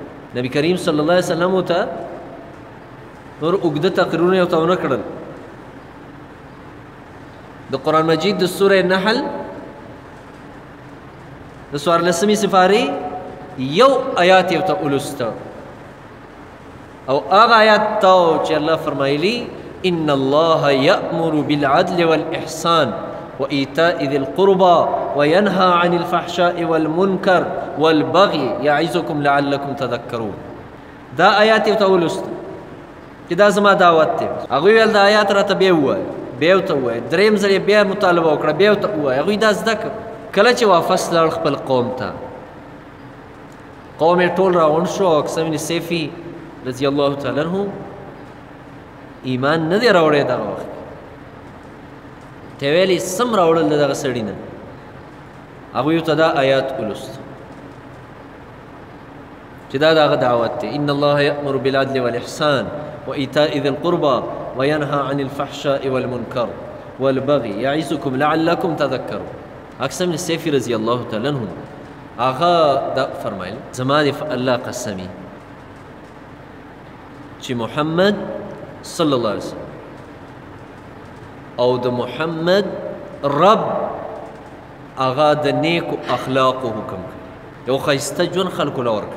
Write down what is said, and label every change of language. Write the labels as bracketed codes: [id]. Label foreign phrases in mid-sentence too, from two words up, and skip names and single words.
[ps] نبي کریم [ar] صلی الله علیه وسلم [ps] ورته نور اوږده تقریرونه یې ورته ونه کړل. د قرآن مجید د سورې نحل د 14مې سپارې یو آیات یې ورته ولوسته او هغه آیات ته چې الله فرمایلي [ar] ان الله یأمر بالعدل والإحسان وإيتاء ذي القربى وينهى عن الفحشاء والمنكر والبغي يعظكم لعلكم تذكرون. [ps] دا آیات یې ورته ولوسته چې دا زما دعوت دی. هغوی ویل دا آیات راته بیا ووایه، بیا ورته ووایه، درېیم ځل یې بیا مطالبه وکړه، بیا ورته ووایه. هغوی دا زده کړه. کله چې واپس لاړ خپل قوم ته، قوم یې ټول راغونډ شو او اقسم بن سیفي [ar] رضی الله تعالی عنه [ps] ایمان نه دی راوړی دغه وخت. ته ویل یې سم راوړل د دغه سړي نه. هغوی ورته دا آیات ولوست چې دا د هغه دعوت دی. [ar] ان الله یأمر بالعدل والإحسان وإيتاء ذي القربى وينهى عن الفحشاء والمنكر والبغي يعظكم لعلكم تذكرون. [ps] اقسم بن سیفي [ar] رضی الله تعالی عنه [ps] هغه دا فرمایل زما د الله قسمی چې محمد [ar] صلی الله علیه وسلم [ps] او د محمد رب هغه د نیکو اخلاقو حکم کوي، یو ښایسته ژوند خلکو له ورکوي.